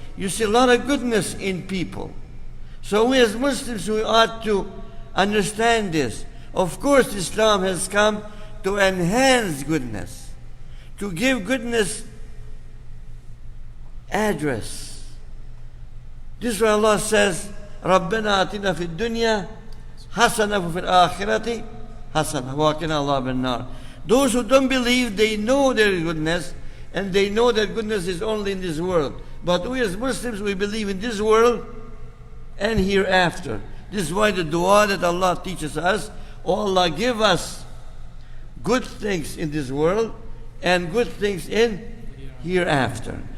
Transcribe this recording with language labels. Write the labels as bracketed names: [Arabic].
[English] You see a lot of goodness in people. So we as Muslims, we ought to understand this. Of course, Islam has come to enhance goodness, to give goodness address. This is why Allah says, [Arabic] رَبَّنَا آتِنَا فِي الدُّنْيَا حَسَنَةً وَفِي الْآخِرَةِ حَسَنَةً وَقِنَا عَذَابَ النَّارِ. [English] Those who don't believe, they know there is goodness, and they know that goodness is only in this world. But we as Muslims, we believe in this world and hereafter. This is why the dua that Allah teaches us, oh Allah, give us good things in this world and good things in hereafter.